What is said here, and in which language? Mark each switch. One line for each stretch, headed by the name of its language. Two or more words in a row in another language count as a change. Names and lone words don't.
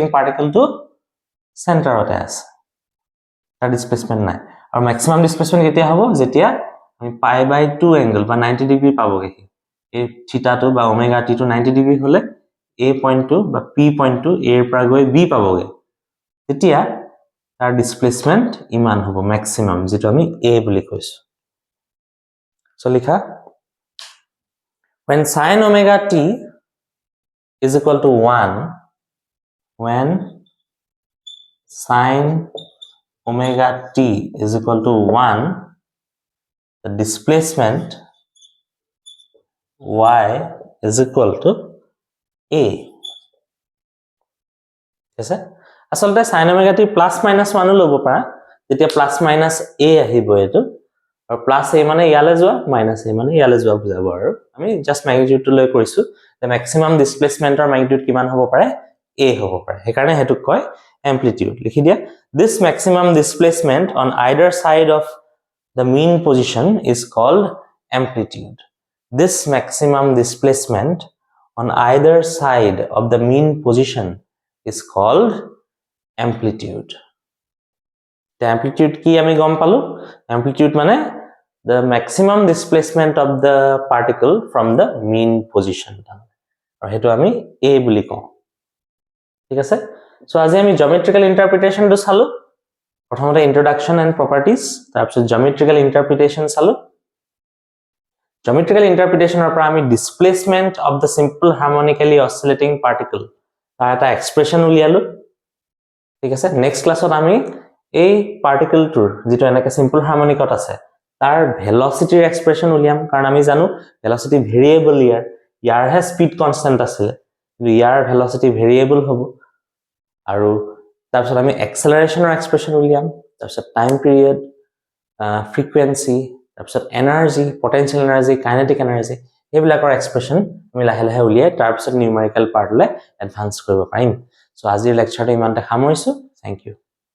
Assamese: পার্টিকলটো সেন্টাৰতে আছে তাৰ ডিসপ্লেসমেন্ট নাই আৰু
English: maximum displacement
Assamese: কেতিয়া হ'ব যেতিয়া আমি
English: pi by 2 angle
Assamese: বা 90 ডিগ্ৰী পাবগে এই থিটাটো বা
English: omega t
Assamese: টো 90 ডিগ্ৰী হলে a পইণ্টটো বা p পইণ্টটো a ৰ পৰা গৈ b পাবগে তেতিয়া তাৰ ডিসপ্লেসমেন্ট ইমান হ'ব ম্যাক্সিমাম যেটো আমি a বুলি কৈছো সো লিখা
English: when sin omega t is equal to 1 when sin omega t is equal to 1 the displacement y is equal to a
Assamese: আছে আসলতে
English: sin omega t plus minus 1
Assamese: লব পাৰা যেতিয়া
English: plus minus a
Assamese: আহিব এটো আৰু
English: plus a
Assamese: মানে ইয়ালে যোৱা
English: minus a
Assamese: মানে ইয়ালে যোৱা বুজাব আৰু আমি
English: just magnitude
Assamese: টো লৈ কৰিছো
English: the maximum displacement or magnitude
Assamese: কিমান হ'ব পাৰে a হ'ব পাৰে হেকাৰণে হেতু কয়
English: amplitude
Assamese: লিখি দিয়া
English: this maximum displacement on either side of the mean position is called amplitude this maximum displacement on either side of the mean position is called amplitude the amplitude
Assamese: কি আমি গম পালো
English: amplitude মানে the maximum displacement of the particle from the mean position
Assamese: আৰু হেতু আমি a বুলি কওঁ ঠিক আছে সো আজি আমি
English: geometrical interpretation
Assamese: টো চালো প্ৰথমতে
English: introduction and properties তাৰপিছত geometrical interpretation চালো geometrical interpretation
Assamese: ৰ পৰা আমি
English: displacement of the simple harmonically oscillating particle
Assamese: তাৰ এটা এক্সপ্ৰেশন উলিয়ালো ঠিক আছে নেক্সট ক্লাছত আমি এই পার্টিকলটোৰ যেটো এনেকে সিম্পল হারমনিকত আছে তাৰ ভেলচিটিৰ এক্সপ্ৰেছন উলিয়াম কাৰণ আমি জানো
English: velocity variable
Assamese: ইয়াৰহে
English: speed constant
Assamese: আছিলে কিন্তু ইয়াৰ
English: velocity variable
Assamese: হ'ব আৰু তাৰপিছত আমি এক্সেলাৰেশ্যনৰ এক্সপ্ৰেছন উলিয়াম তাৰপিছত
English: time period frequency
Assamese: তাৰপিছত
English: energy potential energy kinetic energy
Assamese: এইবিলাকৰ এক্সপ্ৰেছন আমি লাহে লাহে উলিয়াই তাৰপিছত নিউমেৰিকেল পাৰ্টলৈ এডভান্স কৰিব পাৰিম চ' আজিৰ লেকচাৰটো ইমানতে সামৰিছোঁ
English: thank you